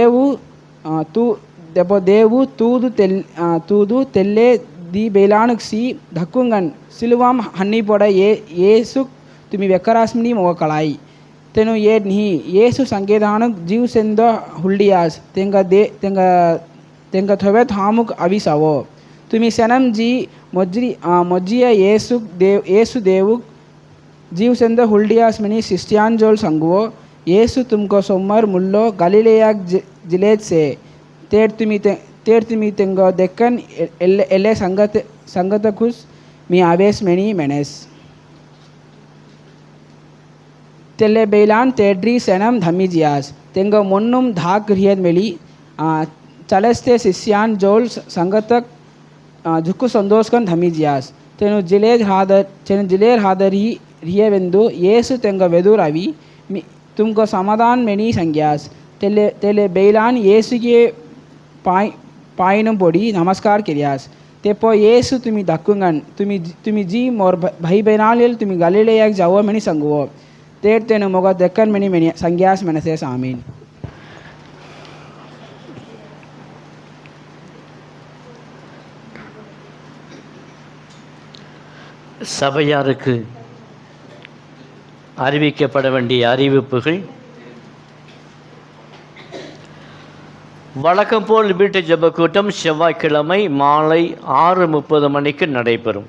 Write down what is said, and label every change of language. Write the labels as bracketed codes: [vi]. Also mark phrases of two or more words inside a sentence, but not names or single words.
[kff] ದೇವು ತೂದು ತೆಲ್ಲೆ ದಿ ಬೇಲಾನುಕ್ ಸಿ ಧಕ್ಕುಂಗನ್ ಸಿಲುವಾಮ್ ಹನ್ನಿ ಪೊಡ ಏಸುಕ್ ತುಮಿ ವೆಕ್ಕರಾಸ್ಮಿನಿ ಮೊಗ ಕಳಾಯಿ ತೆನು ಏ ನಿಹಿ ಏಸು ಸಂಕೇದಾನುಕ್ ಜೀವ್ ಸೆಂದೋ ಹುಲ್ಡಿಯಾಸ್ ತೆಂಗ ಥೊವೆತ್ ಹಾಮುಕ್ ಅವಿಸವೋ ತುಮಿ ಸೆನಂ ಜಿ ಮೊಜ್ಜಿಯ ಏಸು ದೇವುಕ್ जीव सेंद हुल्डियास मिनी सिस्टियान जोल संगुओ येसु तुमको सोमर मुल्लो गलीलेयाग जिलेज से तेर तुमी तेंगो देक्कन एले संगत कुस मी आवेस मेनी मेनेस तेले बेलान तेड्री सेनम धमीजियास तेंगो मोन्नुम धाक रियद मेली चलस्ते सिस्टियान जोल संगतक झुक्कु संदोस्कन धमीजियास तेनु जिलेर हादरी रियवेंदु येसु तेंग वेदुरवि तुमको समाधान मेनी संज्ञास तेले बेलान येसुगे पाइनम पोड़ी नमस्कार किरियास तेपो येसु तुमी दक्कुंगन तुमी जी मोर भाई बेनालिल तुमी गलीलेयाग जाओ मेनी संगुओ तेर तेनु मोग देक्कन मेनी संज्ञास मेनसेस आमीन. [ta] சபையாருக்கு அறிவிக்கப்பட வேண்டிய அறிவிப்புகள். வழக்கம் போல் வீட்டு ஜெப கூட்டம் செவ்வாய்க்கிழமை மாலை 6:30 மணிக்கு நடைபெறும்.